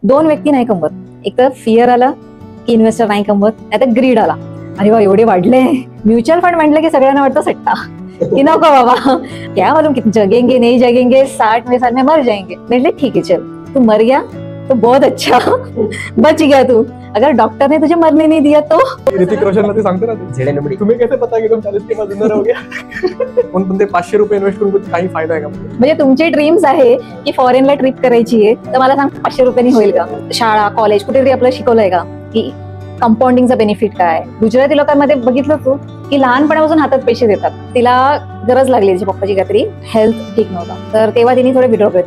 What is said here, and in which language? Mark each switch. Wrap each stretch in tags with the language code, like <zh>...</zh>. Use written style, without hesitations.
<mr>दोन व्यक्ती नाही कमवत, एक तर फिअर आला की इन्व्हेस्टर नाही कमवत, नाही तर ग्रीड आला, अरे वा एवढे वाढले. म्युच्युअल फंड म्हटलं की सगळ्यांना वाटतं सट्टा की नको बाबा,</mr> <hi>क्या मालूम कितने जगेंगे नहीं जगेंगे, 60 में साल में मर जाएंगे. म्हटले ठीक है चल, तू मर गया तो बहुत अच्छा, बच गया तू. अगर डॉक्टर ने तुझे मरने नहीं दिया तो. ऋतिक रोशन</hi> <mr>मध्ये सांगते ना</mr> <hi>तुम्ही कैसे पता की तुम 40 के बाद जिंदा रहोगे.</hi> <mr>पण ते 500 रुपये इन्व्हेस्ट करून काही फायदा आहे का? म्हणजे तुमचे ड्रीम्स आहे की फॉरेनला ट्रिप करायची आहे, तर मला सांग 500 रुपयांनी होईल का? शाळा कॉलेज कुठेतरी आपल्याला शिकवलंय का की कंपाऊंडिंगचा बेनिफिट काय? गुजराती लोकांमध्ये बघितलं तू की लहानपणापासून हातात पैसे देतात. तिला गरज लागली त्याच्या पप्पाची काहीतरी हेल्थ ठीक नव्हता, तर तेव्हा तिने थोडे विड्रॉ केले.</mr>